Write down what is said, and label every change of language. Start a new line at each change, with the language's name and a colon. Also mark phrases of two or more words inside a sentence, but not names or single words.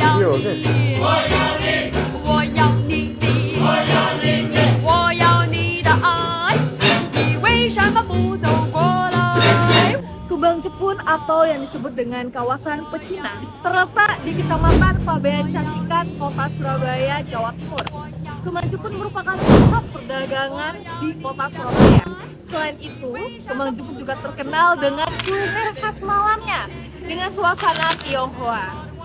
Chinese: 有认识。我要你的，我要你的爱，你为什么不走过来？
Indonesian: Kembang Jepun atau yang disebut dengan kawasan pecinan terletak di Kecamatan Pabean Cantikan, Kota Surabaya, Jawa Timur. Kembang Jepun merupakan pusat perdagangan di Kota Surabaya. Selain itu, Kembang Jepun juga terkenal dengan kuliner khas malamnya dengan suasana Tionghoa.